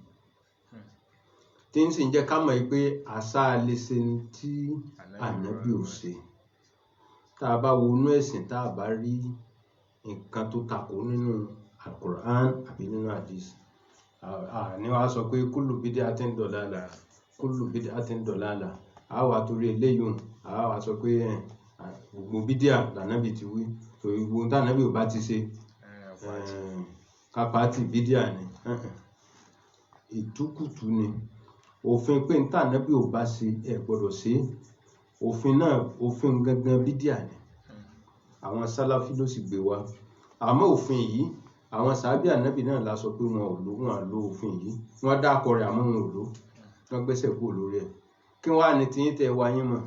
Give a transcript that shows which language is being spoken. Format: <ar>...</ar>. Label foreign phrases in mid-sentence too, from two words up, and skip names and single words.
<yo>tí ń sì ń jẹ́ ká mọ̀ pé àṣà lè ṣe tí ànábì ò ṣe tá a bá wọnú ẹ̀sìn tá a bá rí nǹkan tó takò nínú Al-Qur'an àbí nínú hadith ní wàá sọ pé</yo> <ar>كل بدعة ضلالة كل بدعة ضلالة</ar> <yo>a wà torí eléyìí a wà sọ pé gbogbo bídíà lànàbì ti wí tó gbogbo tànàbì ò bá ti ṣe kápátì bídíà ni ìtúkùtù ni òfin pé tànàbì ò bá ṣe ẹ gbọ́dọ̀ ṣe òfin náà òfin gangan bídíà ni àwọn sálàfí ló sì gbé wá àmọ́ òfin yìí àwọn sàábì ànábì náà la sọ pé wọn ò lò òfin yìí wọ́n dákọ rẹ̀ àmọ́ wọn ò lò wọ́n gbẹ́sẹ̀ kúrò lórí ẹ̀ kí wọ́n á ní tiyín tẹ wáyé mọ̀</yo>